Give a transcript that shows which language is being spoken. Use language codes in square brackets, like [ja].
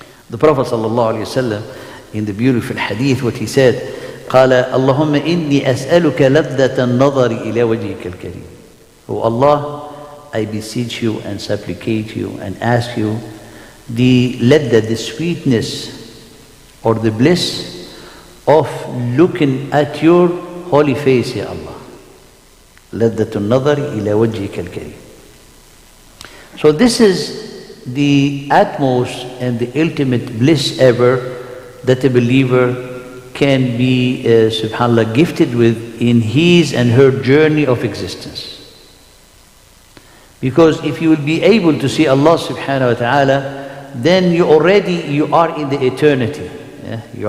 [en] The Prophet sallallahu alayhi wa sallam, in the beautiful hadith, what he said, [ar] قال اللهم إني أسألك لذة النظر إلى وجهك الكريم. [en] Oh Allah, I beseech you and supplicate you and ask you the ladda, the sweetness or the bliss of looking at your holy face, Ya Allah. [ar] لذة النظر إلى وجهك الكريم. [en] So this is the utmost and the ultimate bliss ever that a believer can be, subhanAllah, gifted with in his and her journey of existence. Because if you will be able to see Allah subhanahu wa ta'ala, then you are in the eternity. Yeah?